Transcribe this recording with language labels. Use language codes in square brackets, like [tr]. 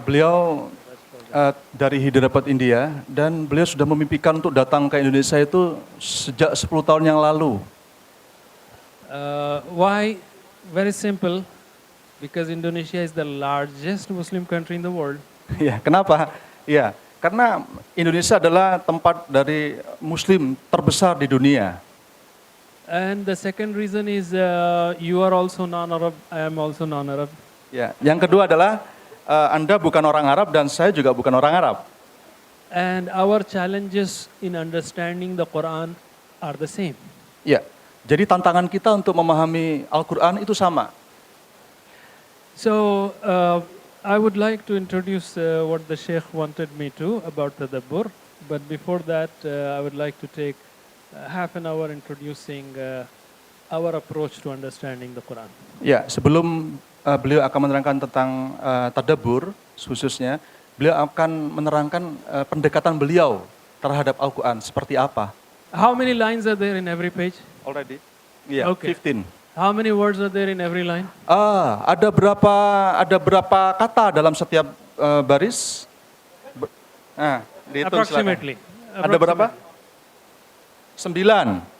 [id] Beliau dari Hyderabad, India, dan beliau sudah memimpikan untuk datang ke Indonesia itu sejak 10 tahun yang lalu. [en] Why? Very simple, because Indonesia is the largest Muslim country in the world. [id] Ya, kenapa? Ya, karena Indonesia adalah tempat dari Muslim terbesar di dunia. [en] And the second reason is you are also non-Arab, I am also non-Arab. [id] Ya, yang kedua adalah Anda bukan orang Arab dan saya juga bukan orang Arab. [en] And our challenges in understanding the Quran are the same. [id] Ya, jadi tantangan kita untuk memahami Al-Quran itu sama. [en] So I would like to introduce what the Sheikh wanted me to about Tadabbur. But before that, I would like to take half an hour introducing our approach to understanding the Quran. [id] Ya, sebelum beliau akan menerangkan tentang tadabbur khususnya, beliau akan menerangkan pendekatan beliau terhadap Al-Quran seperti apa. [en] How many lines are there in every page? Already? Iya, Okay. 15. How many words are there in every line? [id] Ada berapa kata dalam setiap baris? Dihitung [en] Approximately. [id] silakan. Ada berapa? 9.